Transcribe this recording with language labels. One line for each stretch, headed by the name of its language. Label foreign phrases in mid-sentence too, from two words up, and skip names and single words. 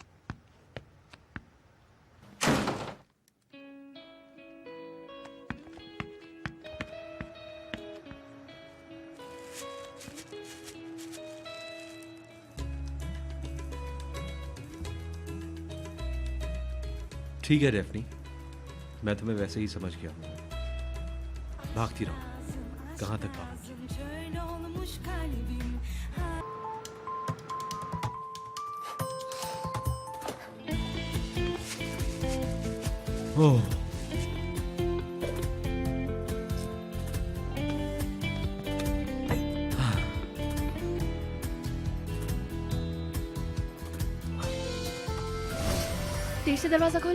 Hindi: ठीक है डेफनी, मैं तुम्हें वैसे ही समझ गया हूँ। भागती रहो, कहाँ तक भागोगी?
Turkish: Şöyle olmuş kalbim. ओह,
Hindi: देर से दरवाजा खोला?